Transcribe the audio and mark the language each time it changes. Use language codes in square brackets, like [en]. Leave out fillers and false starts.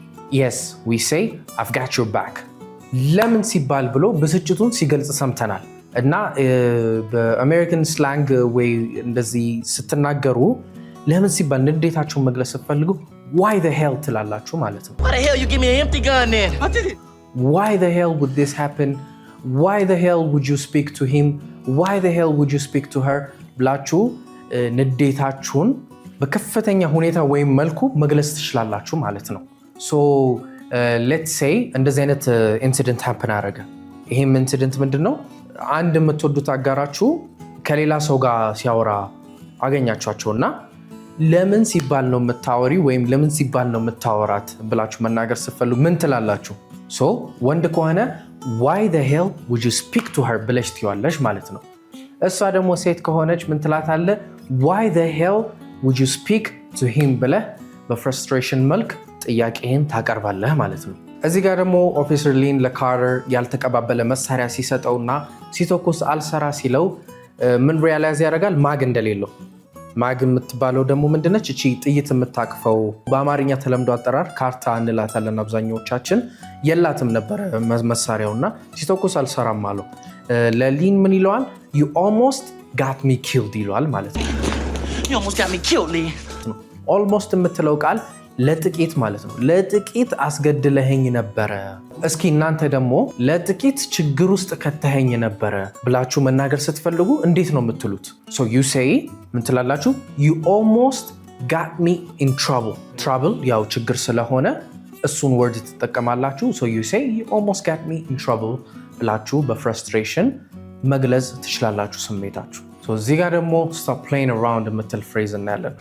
[en] yes we say I've got your back [am] ለምን ሲባል ብሎ ብስጭቱን ሲገልጽ ሰምተናል። እና በአሜሪካን ስላንግ ወይ እንደዚህ ስትናገሩ ለምን ሲባል ንዴታችሁን መግለጽ ስትፈልጉ [en] why the hell [am] ትላላችሁ ማለት ነው። [en] Why the hell you give me an empty gun then? I did it. Why the hell would this happen? Why the hell would you speak to him? Why the hell would you speak to her? [am] ብላችሁ ንዴታችሁን በከፍተኛ ሁኔታ ወይም መልኩ መግለጽ ትችላላችሁ ማለት ነው። [en] so let's say [am] እንደዚህ አይነት ኢንሲደንት happen አረገ። ይሄም ኢንሲደንት ምንድነው? አንድ የምትወዱት አጋራችሁ ከሌላ ሰው ጋር ሲያወራ አገኛችኋቸውና ለምን ሲባል ነው የምታወሪ ወይም ለምን ሲባል ነው የምታወራት ብላችሁ መናገር ስትፈልጉ ምን ትላላችሁ? so ወንድ ከሆነ [en] why the hell would you speak to her [am] ብለሽ ትይዋለሽ ማለት ነው። እሷ ደግሞ ሴት ከሆነች ምን ትላታለ? [en] why the hell would you speak to him [am] ብለህ በፍረስትሬሽን መልክ ጥያቄህን ታቀርባለህ ማለት ነው። እዚህ ጋር ደግሞ ኦፊሰር ሊን ለካርተር ያልተቀባበለ መሳሪያ ሲሰጠውና ሲተኩስ አልሰራ ሲለው ምን ሪያላይዝ ያደርጋል? ማግ እንደሌለው። ማግ የምትባለው ደግሞ ምንድነች? እቺ ጥይት የምታቅፈው በአማርኛ ተለምዶ አጠራር ካርታ እንላታለን አብዛኛዎቻችን። የላትም ነበረ መሳሪያውና ሲተኩስ አልሰራም አለው። ለሊን ምን ይለዋል? [en] you almost got me killed [am] ይለዋል ማለት ነው። [en] You almost got me killed, Lee. [am] almost የምትለው ቃል ለጥቂት ማለት ነው። ለጥቂት አስገድለኸኝ ነበረ። እስኪ እናንተ ደግሞ ለጥቂት ችግር ውስጥ ከተኸኝ ነበረ ብላችሁ መናገር ስትፈልጉ እንዴት ነው የምትሉት? [en] so you say [am] ምን ትላላችሁ? [en] you almost got me in trouble. trouble [am] ያው ችግር ስለሆነ እሱን ወርድ ትጠቀማላችሁ። [en] so you say you almost got me in trouble [am] ብላችሁ በፍረስትሬሽን መግለጽ ትችላላችሁ ስሜታችሁ። so እዚህ ጋር ደግሞ [en] stop playing around [am] የምትል ፍሬዝ እናያለን።